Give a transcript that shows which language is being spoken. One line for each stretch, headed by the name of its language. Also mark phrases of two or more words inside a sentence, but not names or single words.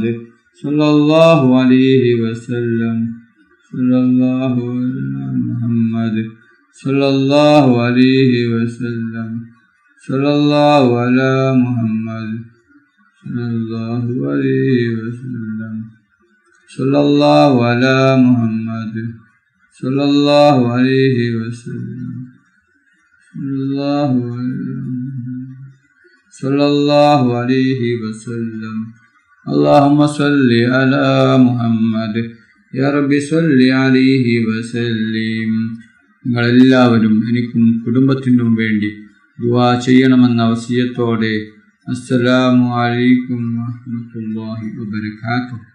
Arabic: صلى الله عليه وسلم صلى الله على محمد صلى الله عليه وسلم صلى الله على محمد صلى الله عليه وسلم صلى الله على محمد صلى الله عليه وسلم صلى الله عليه وسلم اللهم صل على محمد يا رب صل عليه وسلم.
Malayalam: നിങ്ങളെല്ലാവരും എനിക്കും കുടുംബത്തിനും വേണ്ടി ദുആ ചെയ്യണമെന്ന വസിയത്തോടെ
Arabic: السلام عليكم ورحمة الله وبركاته.